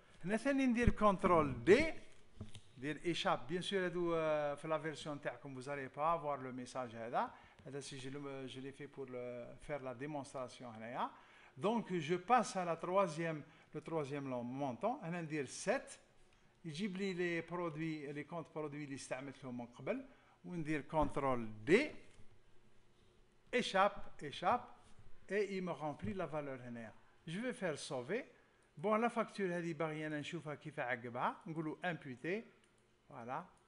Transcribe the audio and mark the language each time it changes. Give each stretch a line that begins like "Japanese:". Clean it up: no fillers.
French: Là,
Arabic: ندير
French: CTRL D. Dire échappe. Bien sûr,
Arabic: في
French: la version
Arabic: تاعكم,
French: vous n'allez pas avoir le message
Arabic: هذا.
French: Si je l'ai fait pour faire la démonstration
Arabic: هنايا.
French: Donc, je passe à le troisième montant. On va dire 7.
Arabic: يجيب لي
French: les produits, les comptes produits
Arabic: اللي استعملتهم من قبل. وندير CTRL D.
French: Échappe. Et il me remplit la valeur
Arabic: هنايا.
French: Je vais faire sauver. Bon, la facture
Arabic: هذه باغي أنا نشوفها كيف عقبها. نقولوا
French: imputer. Voilà.